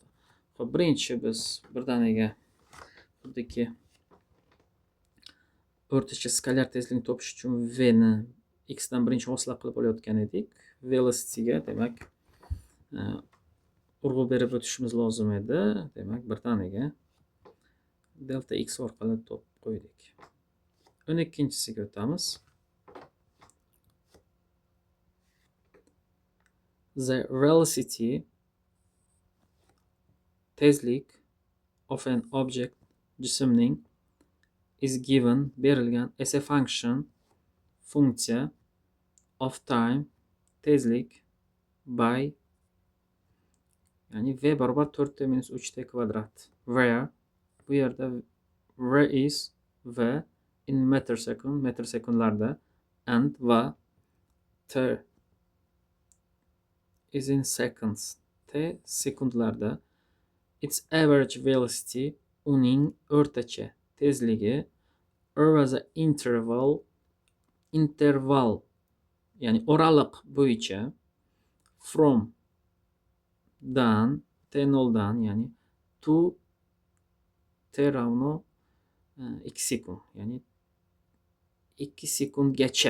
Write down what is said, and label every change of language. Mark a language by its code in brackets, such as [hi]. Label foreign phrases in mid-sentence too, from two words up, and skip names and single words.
[uz] Xo'p, birinchi biz birdaniga xuddiki o'rtacha skalar tezlikni topish uchun v ni x dan birinchi hosila qilib olayotgan edik. Velocityga demak urg'u berib o'tishimiz lozim edi. Demak, birdaniga delta x orqali topib qo'ydik. 12-chisiga o'tamiz. [en] The velocity, tezlik of an object, jismning, is given, berilgan, as a function, funksiya, of time, [uz] tezlik, by, ya'ni v barobar 4t minus 3t kvadrat, where, bu yerda v [en] is v in metr second, [uz] metr sekundlarda, [en] and va t is in seconds, t sekundlarda. Its average velocity, [uz] uning o'rtacha tezligi, [en] over the interval, [uz] ya'ni oraliq bo'yicha, from dan, t0 dan, ya'ni to t равно 2 sekund, ya'ni 2 sekundgacha.